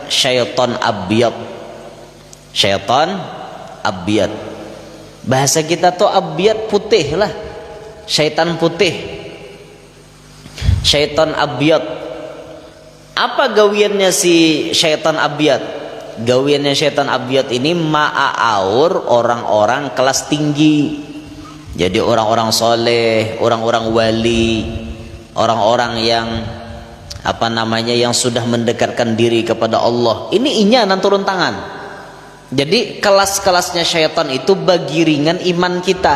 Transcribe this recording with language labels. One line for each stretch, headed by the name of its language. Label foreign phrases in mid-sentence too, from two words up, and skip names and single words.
Arabic: Syaitan abiyad. Syaitan abiyad.
Indonesian: Bahasa kita tuh abiyad putih lah. Syaitan putih. Syaitan abiyad.
Banjar: Apa gawiannya si syaitan abiyad? Gawiannya syaitan abiyad ini ma'aur orang-orang kelas tinggi.
Indonesian: Jadi orang-orang soleh, orang-orang wali, orang-orang yang apa namanya yang sudah mendekatkan diri kepada Allah. Ini nan turun tangan. Jadi kelas-kelasnya syaitan itu bagi ringan iman kita.